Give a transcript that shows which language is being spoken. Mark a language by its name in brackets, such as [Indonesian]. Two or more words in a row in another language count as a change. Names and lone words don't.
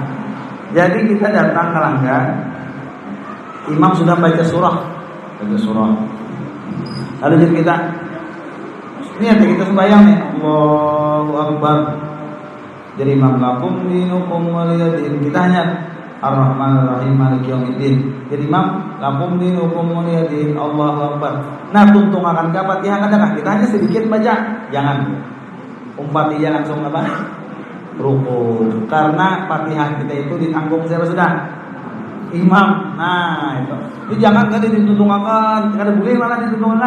[Banjar] Jadi kita datang kelanggar, imam sudah baca surah. Lalu jadi kita ini ada kita sembahyang nih, [Arabic] الله أكبر. [Banjar] Jadi imam [Arabic] لكم دينكم ولي دين. [Banjar] Kita hanya [Arabic] الرحمن الرحيم مالك يوم الدين. [Banjar] Jadi imam [Arabic] لكم دينكم ولي دين الله أكبر. [Banjar] Nah, tuntung akan ke Fatihah kadang kita hanya sedikit baca. Jangan umpati langsung apa? Ruku. Karena Fatihah kita itu ditanggung siapa sudah? Imam. Nah, itu. Jadi jangan kan ditutungkan, kada boleh malah ditutungkan.